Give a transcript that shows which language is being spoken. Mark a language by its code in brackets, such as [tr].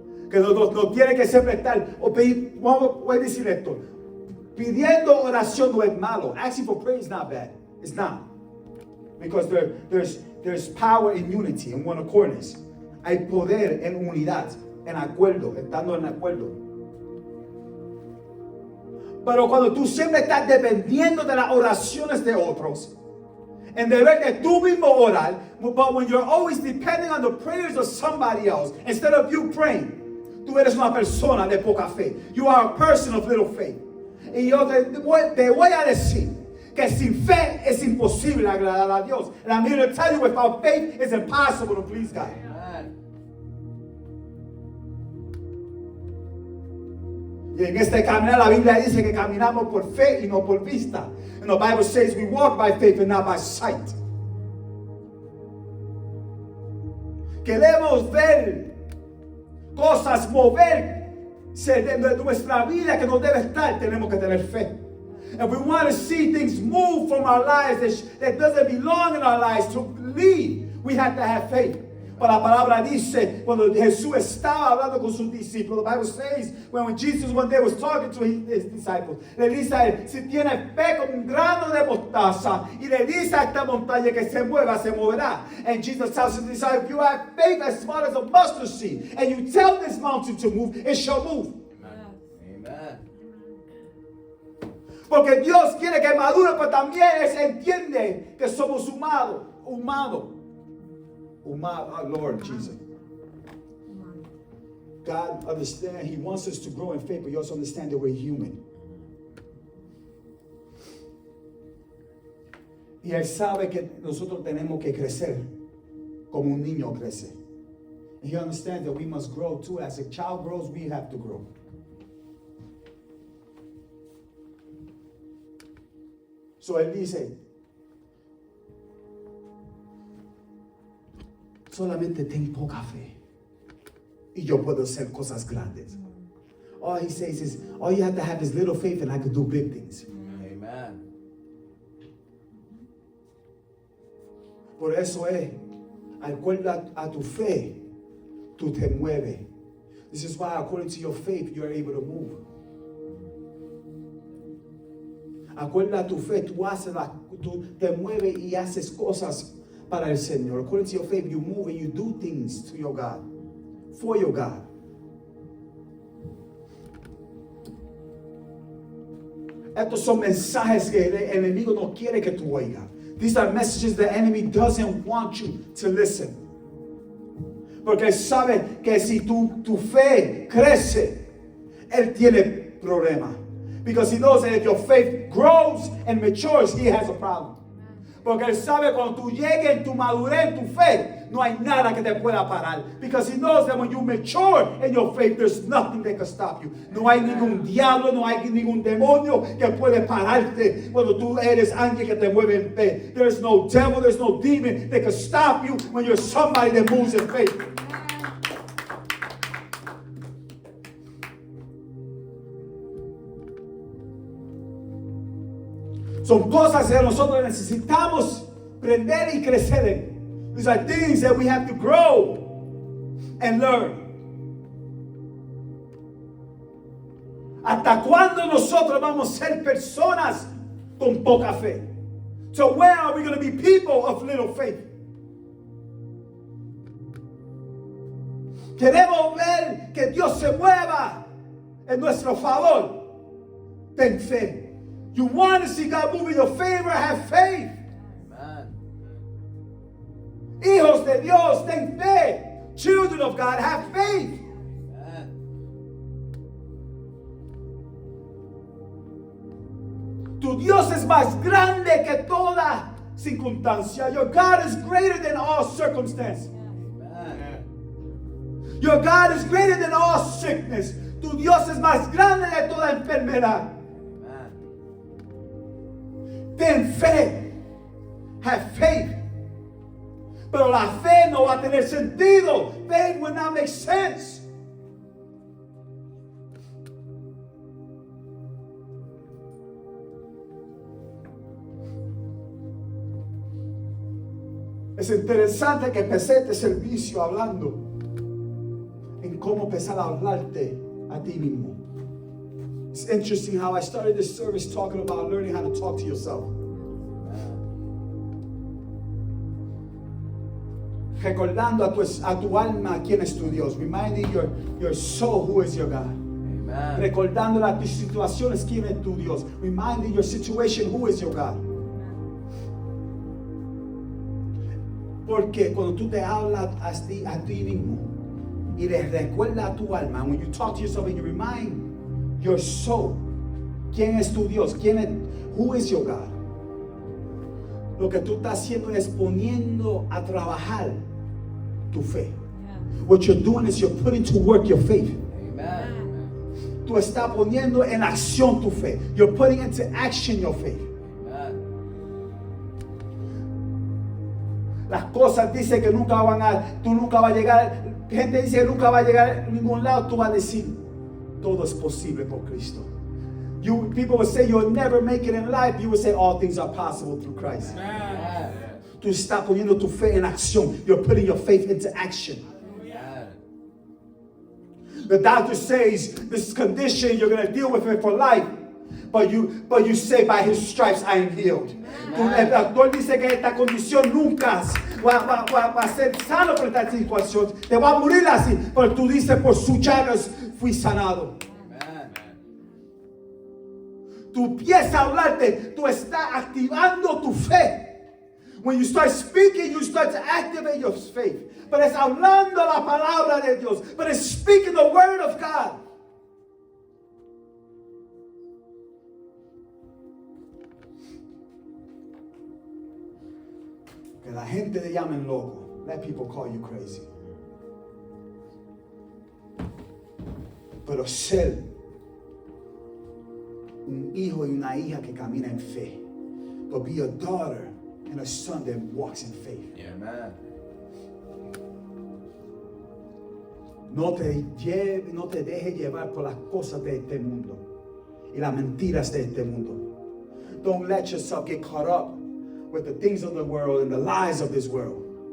[es] Que no tiene que siempre estar, voy a decir esto, pidiendo oración no es malo. [en] Asking for prayer is not bad. It's not. Because there's power in unity, in one accordance. [es] Hay poder en unidad, en acuerdo, estando en acuerdo. Pero cuando tú siempre estás dependiendo de las oraciones de otros, en deber de tú mismo orar, [en] but when you're always depending on the prayers of somebody else, instead of you praying, [es] tú eres una persona de poca fe. [en] You are a person of little faith. [es] Y yo te voy a decir que sin fe es imposible agradar a Dios. [en] And I'm here to tell you, without faith, it's impossible to please God. [es] Y en este caminar la Biblia dice que caminamos por fe y no por vista. [en] And the Bible says we walk by faith and not by sight. [es] Queremos ver cosas moverse de nuestra vida que no debe estar. Tenemos que tener fe. [en] And we want to see things move from our lives that doesn't belong in our lives to leave. We have to have faith. [es] Pero la palabra dice, cuando Jesús estaba hablando con sus discípulos, [en] the Bible says, when Jesus one day was talking to his disciples, [es] le dice a él, si tienes fe como un grano de mostaza, y le dice a esta montaña que se mueva, se moverá. [en] And Jesus tells his disciples, if you have faith as small as a mustard seed, and you tell this mountain to move, it shall move. Amen. [es] Porque Dios quiere que madure, pero también Él entiende que somos humanos. [en] Oh Lord Jesus. God understands, He wants us to grow in faith, but He also understands that we're human. [es] Y Él sabe que nosotros tenemos que crecer como un niño crece. [en] And He understands that we must grow too. As a child grows, we have to grow. [es] So Él dice, solamente ten poca fe y yo puedo hacer cosas grandes. [en] All He says is, all you have to have is little faith and I can do big things. Amen. [es] Por eso es, acuerda a tu fe, tú te mueves. [en] This is why according to your faith, you are able to move. [es] Acuerda a tu fe, tú te mueves y haces cosas para el Señor. [en] According to your faith, you move and you do things to your God, for your God. [es] Estos son mensajes que el enemigo no quiere que tú oigas. [en] These are messages the enemy doesn't want you to listen. [es] Porque él sabe que si tu fe crece, él tiene problemas. [en] Because he knows that if your faith grows and matures, he has a problem. [es] Porque él sabe cuando tú llegues en tu madurez, en tu fe, no hay nada que te pueda parar. [en] Because he knows that when you mature in your faith, there's nothing that can stop you. [es] No hay ningún diablo, no hay ningún demonio que puede pararte cuando tú eres alguien que te mueve en fe. [en] There's no devil, there's no demon that can stop you when you're somebody that moves in faith. [es] Son cosas que nosotros necesitamos aprender y crecer en. [en] These are things that we have to grow and learn. [es] ¿Hasta cuándo nosotros vamos a ser personas con poca fe? [en] So where are we going to be people of little faith? [es] Queremos ver que Dios se mueva en nuestro favor. Ten fe. [en] You want to see God move in your favor? Have faith. Amen. [es] Hijos de Dios, ten fe. [en] Children of God, have faith. Amen. [es] Tu Dios es más grande que toda circunstancia. [en] Your God is greater than all circumstance. Amen. Your God is greater than all sickness. [es] Tu Dios es más grande de toda enfermedad. Amen. Ten fe. [en] Have faith. [es] Pero la fe no va a tener sentido. [en] Faith will not make sense. [es] Es interesante que empecé este servicio hablando en cómo empezar a hablarte a ti mismo. [en] It's interesting how I started this service talking about learning how to talk to yourself. [es] Recordando a tu alma quién es tu Dios. [en] Reminding your soul who is your God. Amen. [es] Recordando a tus situaciones quién es tu Dios. [en] Reminding your situation who is your God. [es] Porque cuando tú te hablas a ti mismo y le recuerdas a tu alma, [en] when you talk to yourself and you remind your soul [es] quién es tu Dios, [en] who is your God, [es] lo que tú estás haciendo es poniendo a trabajar tu fe. [en] What you're doing is you're putting to work your faith. Amen. [es] Tú estás poniendo en acción tu fe. [en] You're putting into action your faith. Amen. [es] Las cosas dicen que tú nunca vas a llegar, gente dice que nunca va a llegar a ningún lado, tú vas a decir, todo es posible por Cristo. [en] People will say you'll never make it in life, you will say all things are possible through Christ. Amen. [es] Tú estás poniendo tu fe en acción. [en] You're putting your faith into action. Amen. The doctor says this condition, you're going to deal with it for life. But you say by his stripes I am healed. [es] El doctor dice que esta condición nunca va a ser sano por esta situación. Te va a morir así. Pero tú dices por sus llagas fui sanado. Amen. Tú empiezas a hablarte. Tú estás activando tu fe. [en] When you start speaking, you start to activate your faith. [es] Pero es hablando la palabra de Dios. [en] But it's speaking the word of God. [es] Que la gente te llamen loco. [en] Let people call you crazy. [es] Pero ser un hijo y una hija que camina en fe. [en] But be a daughter and a son that walks in faith. Amen. [es] No te dejes llevar por las cosas de este mundo y las mentiras de este mundo. [en] Don't let yourself get caught up with the things of the world and the lies of this world.